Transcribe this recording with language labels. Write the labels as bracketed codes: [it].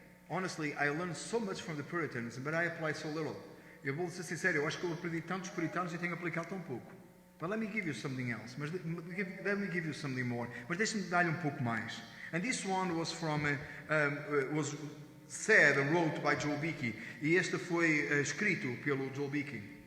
[en] Honestly, I learned so much from the Puritans, but I apply so little. [pt] Eu vou ser sincero, eu acho que eu aprendi tanto dos Puritanos e tenho aplicado tão pouco. [en] But let me give you something else. Let me give you something more. [pt] Mas deixe-me dar-lhe um pouco mais. [en] And this one was was said and wrote by Joel Beeke. [pt] E este foi escrito pelo Joel Beeke.